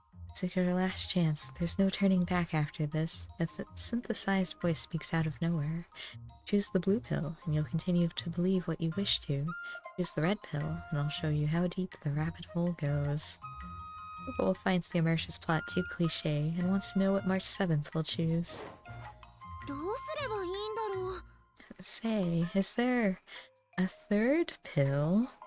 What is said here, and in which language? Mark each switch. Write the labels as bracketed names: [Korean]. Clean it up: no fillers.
[English] This is your last chance. There's no turning back after this. A synthesized voice speaks out of nowhere. Choose the blue pill, and you'll continue to believe what you wish to. Choose the red pill, and I'll show you how deep the rabbit hole goes. Wolf finds the Immersius plot too cliché, and wants to know what March 7th will choose. [Japanese] どうすればいいんだろう。 [English] Say, is there a third pill?